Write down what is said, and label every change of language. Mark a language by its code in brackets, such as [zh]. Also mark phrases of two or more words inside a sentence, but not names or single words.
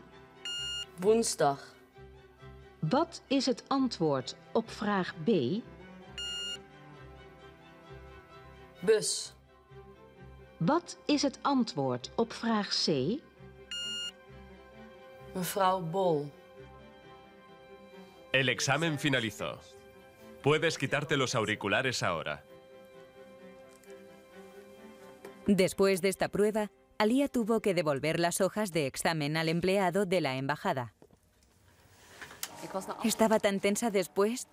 [nl] Woensdag. Wat is het antwoord op vraag B? Bus. Wat is het antwoord op vraag C? Mevrouw Bol. [es] El examen finalizó. Puedes quitarte los auriculares ahora. Después de esta prueba, Alia tuvo que devolver las hojas de examen al empleado de la embajada. Estaba tan tensa después.